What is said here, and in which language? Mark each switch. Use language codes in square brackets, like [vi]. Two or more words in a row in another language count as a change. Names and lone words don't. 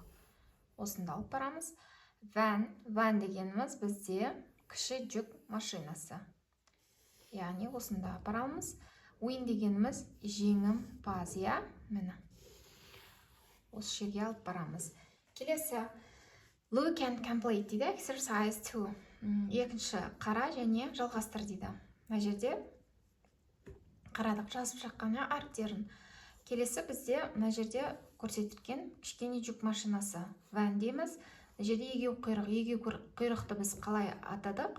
[kk] Осында алып барамыз. Van дегеніміз бізде кіші жүк машинасы. Яғни осында апарамыз. Win дегеніміз жеңімпаз, міне. Осы жерге алып барамыз. Келесі [en] Look and complete [kk] дейді, [en] exercise 2. [kk] Екінші қара және жалғастыр дейді. Мына жерде қарадық, жазып шыққан әріптерін. Келесі бізде мына жерде көрсетілген кішкене жүк машинасы. Van дейміз. Мына жерде егеу құйрық. Егеу құйрықты біз қалай атадық?